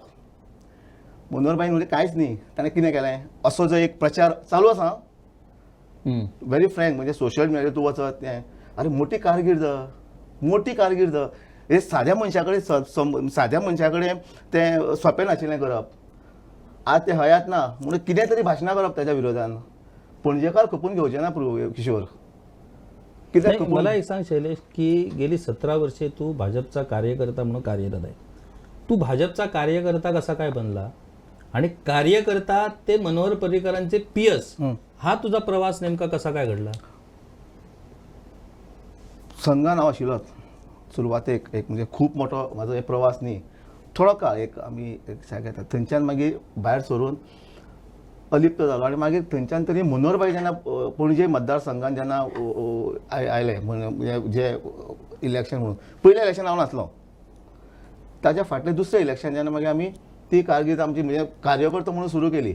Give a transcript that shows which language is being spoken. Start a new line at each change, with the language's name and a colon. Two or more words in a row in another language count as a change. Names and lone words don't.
Konkani: मनोहरबाईन म्हणजे कांयच न्ही, ताणें कितें केलें असो जो एक प्रचार चालू आसा
English: very frank,
Konkani: म्हणजे
English: social media-cher
Konkani: तूं वचत तें अरे मोठी कारकीर्द हे साद्या मनशा कडेन तें सोंपें नाशिल्लें करप. आज ते हयात ना म्हणून कितें तरी भाशणां करप ताच्या विरोधान. पणजेकार खपून घेवचे ना किशोर. कित्याक
Marathi: नाही, मला एक सांग शैलेश, की गेली 17 वर्षे तू भाजपचा कार्यकर्ता म्हणून कार्यरत आहे. तू भाजपचा कार्यकर्ता कसा काय बनला आणि कार्यकर्ता ते मनोहर पर्रीकरांचे पीएस हा तुझा प्रवास नेमका कसा काय घडला?
Konkani: संघान हांव आशिल्लो सुरवातेक एक म्हणजे खूप मोठो म्हाजो एक प्रवास न्ही, थोडो काळ एक आमी सांगता थंयच्यान मागीर भायर सरून अलिप्त जालो आनी मागीर थंयच्यान तरी मनोहरबाई जेन्ना पणजे मतदारसंघान जेन्ना आयले म्हणजे जे इलेक्शन म्हणून पयलें इलेक्शन हांव नासलो, ताच्या फाटलें दुसरें इलेक्शन जेन्ना मागीर आमी ती कारकीर्द आमची म्हणजे कार्यकर्तो म्हणून सुरू केली.